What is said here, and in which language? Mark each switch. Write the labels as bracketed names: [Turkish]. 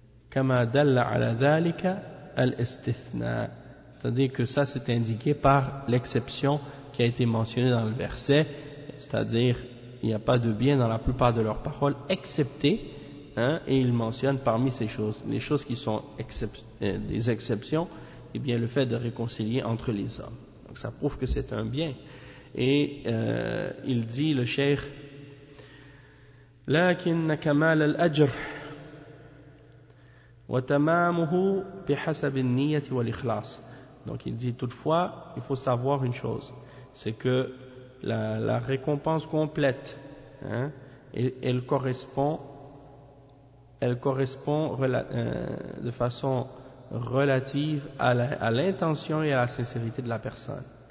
[Arabic] كَمَا دَلَّ عَلَى ذَلِكَ الْإِسْتِثْنَاءِ, [French] c'est-à-dire que ça c'est indiqué par l'exception qui a été mentionnée dans le verset, c'est-à-dire il n'y a pas de bien dans la plupart de leurs paroles excepté, hein, et il mentionne parmi ces choses, les choses qui sont des exceptions, eh bien le fait de réconcilier entre les hommes. Donc ça prouve que c'est un bien. Et il dit le cheikh, [Arabic] لَكِنَّ كَمَالَ الْأَجْرِ وَتَمَامُهُ بِحَسَبِ النِّيَّةِ وَالْإِخْلَاصِ. [French] Donc il dit toutefois, il faut savoir une chose, c'est que la récompense complète, hein, elle correspond de façon relative à l'intention et à la sincérité de la personne.